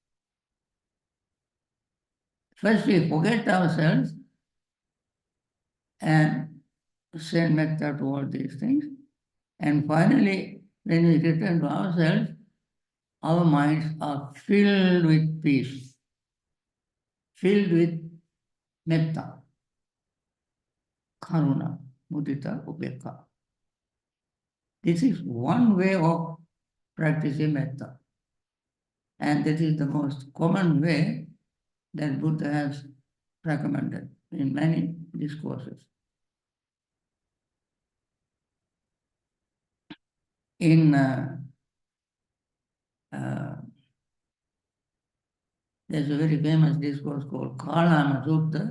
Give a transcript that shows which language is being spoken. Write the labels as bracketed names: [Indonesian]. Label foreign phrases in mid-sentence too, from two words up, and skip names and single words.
[English] First we forget ourselves and send metta to all these things. And finally, when we return to ourselves, our minds are filled with peace, filled with [Pali] metta, karuna, mudita, upekha. [English] This is one way of practicing metta. And that is the most common way that Buddha has recommended in many discourses. In there's a very famous discourse called Kālāma Sutta.